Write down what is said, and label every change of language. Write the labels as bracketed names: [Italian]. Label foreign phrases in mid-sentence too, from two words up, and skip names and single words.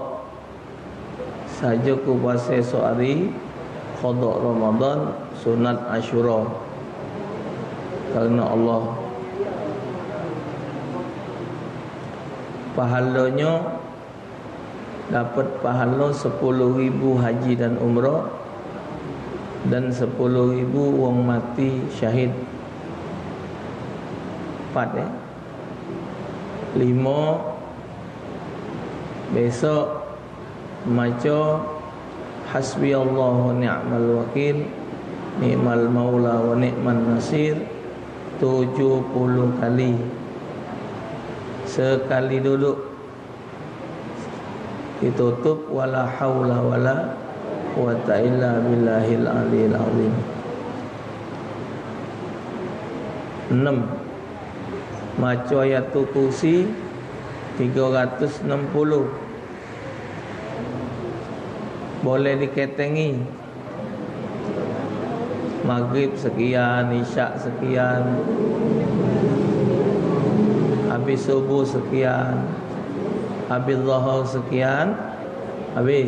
[Malay] Saja ku puasa esok hari qada Ramadan sunat Ashura kerana Allah. Pahalanya dapat pahala 10.000 haji dan umrah dan 10.000 wong mati syahid. [Javanese] 4 5 besok maca [Arabic] حسبي الله نعم الوكيل نعم المولى و نعم النصير 70 kali. [Malay] Sekali duduk ditutup [Arabic] ولا حول ولا قوة إلا بالله العلي العظيم. [Javanese] 6 maca ayatul kursi 360. [Malay] Boleh diketengi. Maghrib sekian, isyak sekian, habis subuh sekian, habis zuhur sekian, habis.